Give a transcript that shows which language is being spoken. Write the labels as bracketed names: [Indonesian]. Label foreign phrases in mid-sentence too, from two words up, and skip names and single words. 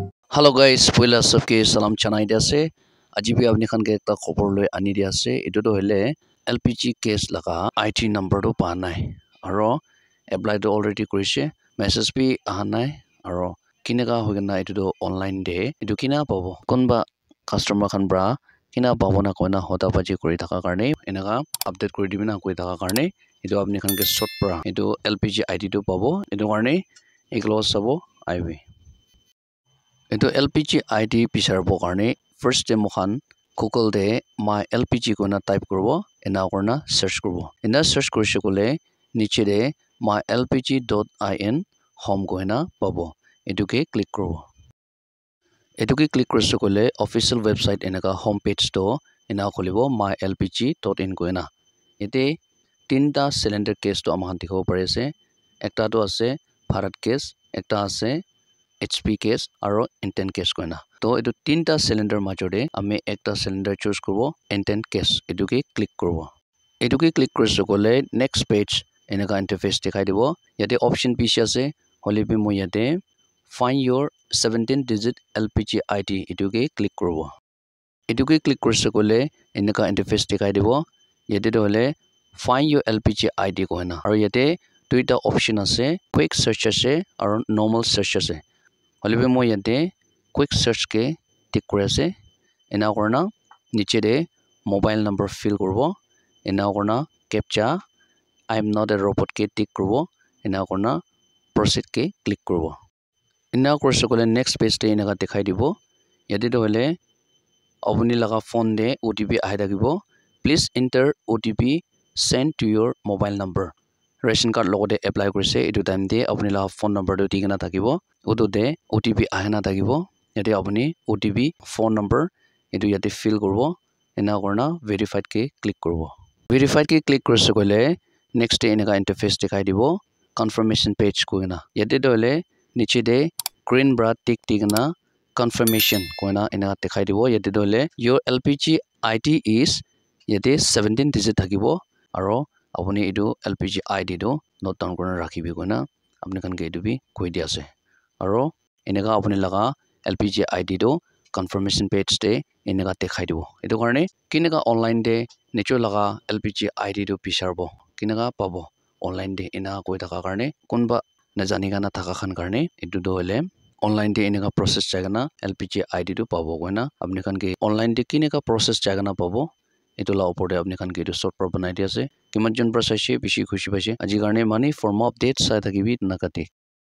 [English] Hello guys, [Naga Pidgin] pula sabke salam chanai dia ase. Aji bhi apni khan ke ekta khobor loi ani dia ase. Etu to hile [English] LPG case [Naga Pidgin] laga [English] IT number [Naga Pidgin] to pa nai. Aro apply to already kurise. Message bhi aha nai. Aro kinega hoigena etu to online de. Etu kina pabo. Konba customer khan bra kina pabo na koina hoda baji kori thaka karne enaga update kori dibina koi thaka karne etu apni khan ke short pra etu LPG ID to pabo. Etu karne eklo sabo aiwi. Itu [English] LPG ID [Naga Pidgin] pisarbo karne [English] first time [Naga Pidgin] mokhan Google de [English] my LPG [Naga Pidgin] kona type korbo ena korna search korbo ena search korise kole niche de mylpg.in home koina pabo etuke click korbo etuke click korise kole [English] official website [Naga Pidgin] enaka [English] home page [Naga Pidgin] to ena kholibo mylpg.in koina ete tinta cylinder case to amhan dikhibo pare ase ekta to ase Bharat case ekta ase HP case aro intent case koina to etu tinta cylinder majode ame ekta [English] cylinder choose [Naga Pidgin] korbo intent case etuke click korbo etuke click korise kole [English] next page [Naga Pidgin] enaka interface dikhai dibo yate option piche ase holibi moi yate [English] find your 17 digit LPG ID [Naga Pidgin] etuke click korbo etuke click korise kole enaka interface dikhai dibo yate to hole find your LPG ID koina aro yate duita option ase [English] quick search [Naga Pidgin] ase aro [English] normal search [Naga Pidgin] ase holibe moi yate [English] quick search [Naga Pidgin] ke tik kore ase ena korna niche de [English] mobile number fill [Naga Pidgin] korbo ena korna captcha [English] I am not a robot [Naga Pidgin] ke tik korbo ena korna proceed ke click korbo ena korse kole [English] next page [Naga Pidgin] te ena dekhai dibo yate to hole apuni laga phone de OTP ahi thakibo [English] please enter OTP sent to your mobile number ration card [Naga Pidgin] logote apply korise etu time de apuni la [English] phone number [Naga Pidgin] to digena thakibo utu de OTP ahena thakibo yate apuni [English] OTP phone number [Naga Pidgin] etu yate fill korbo ena korna verified ke click korbo verified ke click korise kole [English] next day [Naga Pidgin] enaka interface dikhai dibo [English] confirmation page [Naga Pidgin] koina yate to hole niche de green bra tick digena confirmation koina enaka dikhai dibo yate to hole [English] your LPG ID is [Naga Pidgin] yate [English] 17 digit [Naga Pidgin] thakibo aro apuni etu [English] LPG ID [Naga Pidgin] do [English] note down [Naga Pidgin] korna rakhibi koina apni khan ke etu bi koi dia ase aro eneka apuni laga [English] LPG ID [Naga Pidgin] do [English] confirmation page [Naga Pidgin] te eneka dekhai dibo etu karne kineka online de nicho laga [English] LPG ID [Naga Pidgin] do pisarbo kineka pabo online de ena koi thaka karne kunba najani gana thaka khan karne etu do hole online de eneka process jagana [English] LPG ID [Naga Pidgin] do pabo koina apni khan ke online de kineka process jagana pabo etu la opor de apni khan ke etu short pro banai dia ase kiman jon pra saise bishi khushi paise aji karne mani [English] form update [Naga Pidgin] sai thakibi nakate